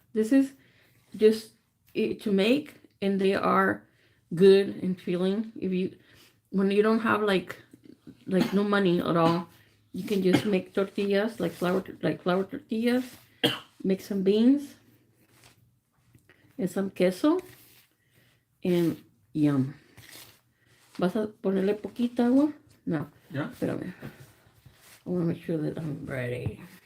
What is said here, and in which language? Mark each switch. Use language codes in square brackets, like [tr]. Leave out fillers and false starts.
[en] This is just to make, and they are good in feeling. When you don't have like no money at all, you can just make tortillas like flour tortillas. Make some beans and some queso, and yum. [es] ¿Vas a ponerle poquita agua? No. ¿Ya? Espérame. [en] I want to make sure that I'm ready.